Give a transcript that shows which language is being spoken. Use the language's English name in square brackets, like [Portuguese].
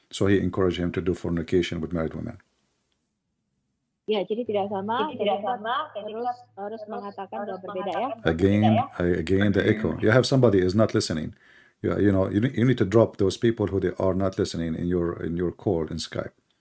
[English] So he encouraged him to do fornication with married women. [Indonesian] Ya, jadi tidak sama dan kita harus mengatakan bahwa berbeda ya. [English] Again, the echo. You have somebody is not listening. You need to drop those people who they are not listening in your call in Skype.